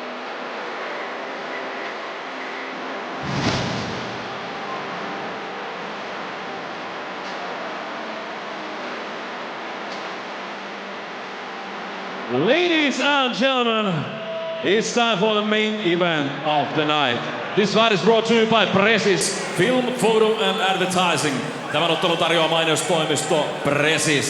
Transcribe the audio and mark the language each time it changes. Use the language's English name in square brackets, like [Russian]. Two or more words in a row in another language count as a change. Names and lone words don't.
[English] Ladies and gentlemen, it's time for the main event of the night. This fight is brought to you by Precis Film, Photo and Advertising. [Finnish] Tämän ottelun tarjoaa mainostoimisto Precis.